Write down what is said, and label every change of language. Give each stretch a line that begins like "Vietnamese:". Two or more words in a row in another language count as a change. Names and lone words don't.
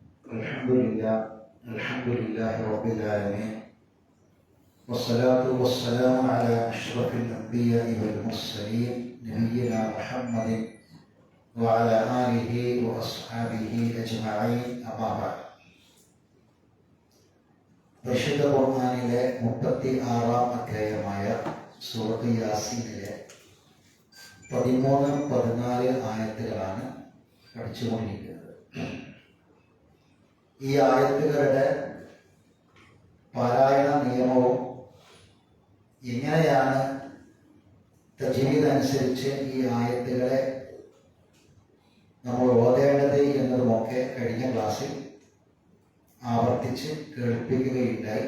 Arabic: الحمد لله رب العالمين والصلاة والسلام على أشرف الأنبياء والمرسلين نبينا محمد وعلى آله وأصحابه أجمعين أما بعد.
Malayalam: പരിശുദ്ധ ഖുർആനിലെ 36-ാം അധ്യായമായ സൂറത്ത് യാസീനിലെ 13-14 ആയത്തുകളാണ് പഠിച്ചുകൊണ്ടിരിക്കുന്നത്. ഈ ആയത്തുകളുടെ പാരായണ നിയമവും എങ്ങനെയാണ് തജ്വീദ് അനുസരിച്ച് ഈ ആയത്തുകളെ നമ്മൾ ഓതേണ്ടത് എന്നതുമൊക്കെ കഴിഞ്ഞ ക്ലാസ്സിൽ ആവർത്തിച്ച് കേൾപ്പിക്കുകയുണ്ടായി.